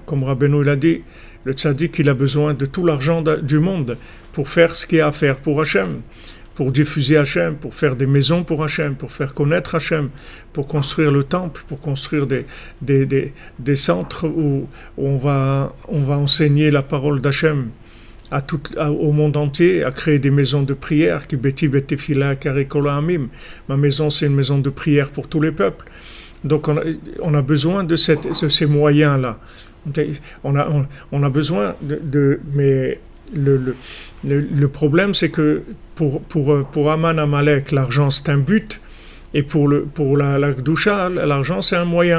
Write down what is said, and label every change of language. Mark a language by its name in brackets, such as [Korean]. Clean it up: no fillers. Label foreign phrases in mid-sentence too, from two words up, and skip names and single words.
[French] Comme Rabbeinu l'a dit, le tzaddik, il a besoin de tout l'argent du monde pour faire ce qu'il y a à faire pour Hachem, pour diffuser Hachem, pour faire des maisons pour Hachem, pour faire connaître Hachem, pour construire le temple, pour construire des centres où on va enseigner la parole d'Hachem au monde entier, à créer des maisons de prière, qui [Hebrew] ביתי בית תפילה יקרא לכל העמים. [French] Ma maison, c'est une maison de prière pour tous les peuples. Donc on a besoin de ces moyens-là. On a besoin mais le problème, c'est que pour Haman Amalek, l'argent c'est un but, et pour la Gdusha, l'argent c'est un moyen.